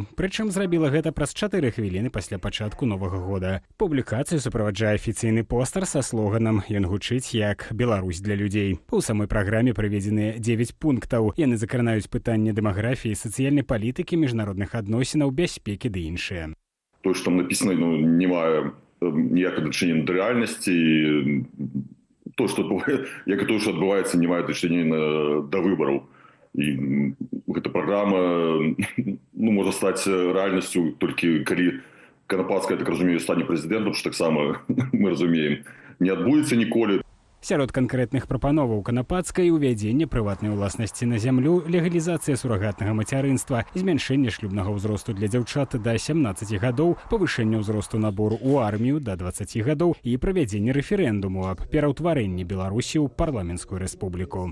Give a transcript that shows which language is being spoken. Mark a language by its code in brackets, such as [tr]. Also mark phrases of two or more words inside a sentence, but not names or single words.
[be] Прычым зрабіла гэта праз 4 хвіліны пасля пачатку новага года. Публікацыю суправаджае афіцыйны постер са слоганам «Ён гучыць як Беларусь для людзей». У самой праграме прыведзены 9 пунктаў. Яны закранаюць пытанні дэмаграфіі, сацыяльнай палітыкі, міжнародных адносінаў, бяспекі ды іншыя. [ru] То, что там написано, [be] не мае ніякага дачынення да рэальнасці. [ru] То, что отбывается, не имеет отношения до выборов. И эта программа может стать реальностью только когда Канапацкая, я так разумею, станет президентом, что так само мы разумеем. Не отбудется николи. [be] Сярод канкрэтных прапановаў Канапацкай увядзенне прыватнай уласнасці на зямлю, легалізацыя сурагатнага мацярынства, змяншэнне шлюбнага ўзросту для дзяўчат да 17 гадоў, павышэнне ўзросту набору ў армію да 20 гадоў і правядзенне рэферэндуму аб пераўтварэнні Беларусі ў парламенцкую рэспубліку.